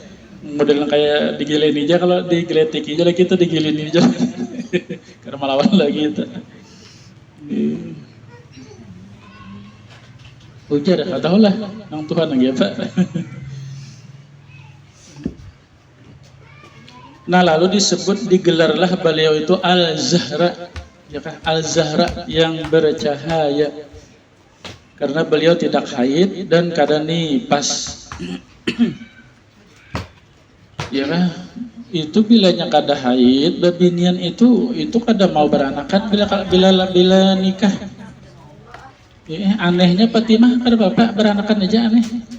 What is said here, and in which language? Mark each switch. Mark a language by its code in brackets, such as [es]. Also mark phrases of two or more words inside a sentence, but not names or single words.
[bjn] Model kayak digilin aja, kalau digeletik aja lagi kita digilin aja karena melawan lagi itu. Ujar dah, tahu lah, yang Tuhan lagi apa. Nah, lalu disebut, digelarlah beliau itu Al-Zahra, ya kan? Al-Zahra yang bercahaya, karena beliau tidak haid dan kada nipas. Ya kan? Itu bilanya kada haid, babinian itu kada mau beranakan bila nikah. Ya, anehnya Fatimah kada bapak beranakan aja aneh.